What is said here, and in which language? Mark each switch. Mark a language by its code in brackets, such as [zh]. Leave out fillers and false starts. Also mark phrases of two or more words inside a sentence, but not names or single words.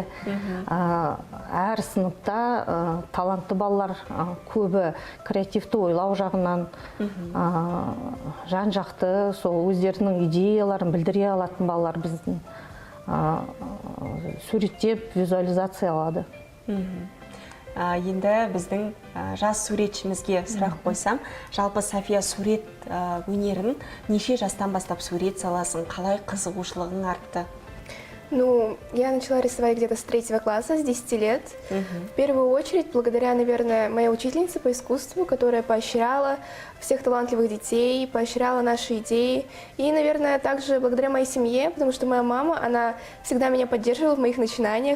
[kk] Әр сыныпта талантты балалар көбі креативті ойлау жағынан, жан-жақты сол өздерінің идеяларын білдіре алатын балалар біздің суреттеп, визуализация алады. Енді біздің жас суретшімізге сұрақ қойсам, жалпы София сурет өнерін неше жастан бастап сурет саласын, қалай қызығушылығың артты? [ru] Ну, я начала рисовать где-то с 3 класса, с 10 лет. В первую очередь, благодаря, наверное, моей учительнице по искусству, которая поощряла всех талантливых детей, поощряла наши идеи. И, наверное, также благодаря моей семье, потому что моя мама, она всегда меня поддерживала в моих начинаниях.